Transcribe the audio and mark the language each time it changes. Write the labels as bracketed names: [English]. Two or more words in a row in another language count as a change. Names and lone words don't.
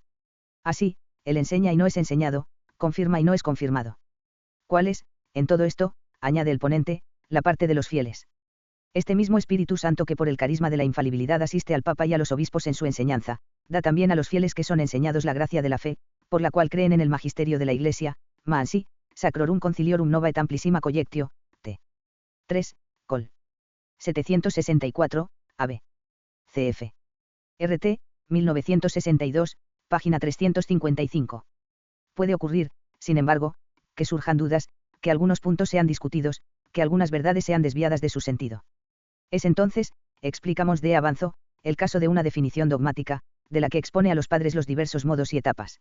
[Spanish] Así, él enseña y no es enseñado, confirma y no es confirmado. ¿Cuál es, en todo esto, añade el ponente, la parte de los fieles? Este mismo Espíritu Santo que por el carisma de la infalibilidad asiste al Papa y a los obispos en su enseñanza, da también a los fieles que son enseñados la gracia de la fe, por la cual creen en el magisterio de la Iglesia, Mansi, Sacrorum Conciliorum Nova et Amplissima Collectio, t. 3, col. 764, AB. Cf. RT, 1962, página 355. Puede ocurrir, sin embargo, que surjan dudas, que algunos puntos sean discutidos, que algunas verdades sean desviadas de su sentido. Es entonces, explicamos de avanzo, el caso de una definición dogmática, de la que expone a los padres los diversos modos y etapas.